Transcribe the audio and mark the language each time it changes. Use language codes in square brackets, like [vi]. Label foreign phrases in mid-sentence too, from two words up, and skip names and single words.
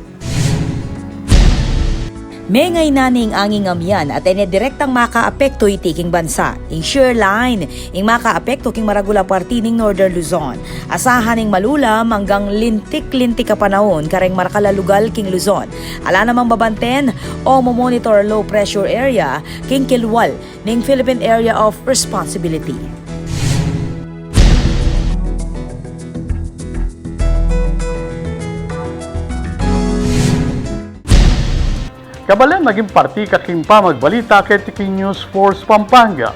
[pam] Mengay naning anging amyan at direktang makaapekto iti king bansa. Ing shoreline, ing makaapekto king maragula parti ning Northern Luzon. Asahan ing malulam hanggang lintik-lintik ka panahon kareng markalalugal king Luzon. Ala namang babanten o [en] monitor low pressure area [pam] king Kilwal ning Philippine Area of Responsibility. Kabalan naging parti kakimpa magbalita kay King News Force Pampanga.